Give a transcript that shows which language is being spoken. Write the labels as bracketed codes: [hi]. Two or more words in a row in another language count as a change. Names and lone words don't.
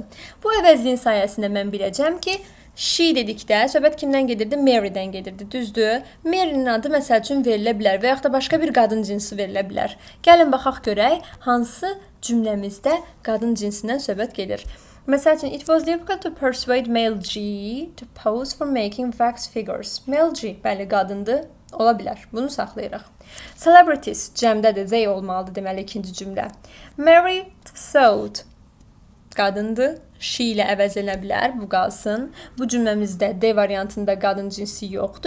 [az] Bu əvəzliyin sayəsində mən biləcəm ki, she dedikdə söhbət kimdən gedirdi? Mary'dən gedirdi, düzdür? Mary'nin adı məsəl üçün verilə bilər və yaxud da başqa bir qadın cinsi verilə bilər. Gəlin baxaq görək hansı cümləmizdə qadın cinsindən söhbət gedir. Məsəl üçün, [en] it was difficult to persuade male G to pose for making wax figures. [az] Male G, bəli, qadındır, ola bilər. Bunu saxlayırıq. Celebrities, cəmdədir, they olmalıdır deməli ikinci cümlə. Mary sewed, qadındır. She ilə əvəz edilə bilər, bu qalsın. Bu cümləmizdə D variantında qadın cinsi yoxdur.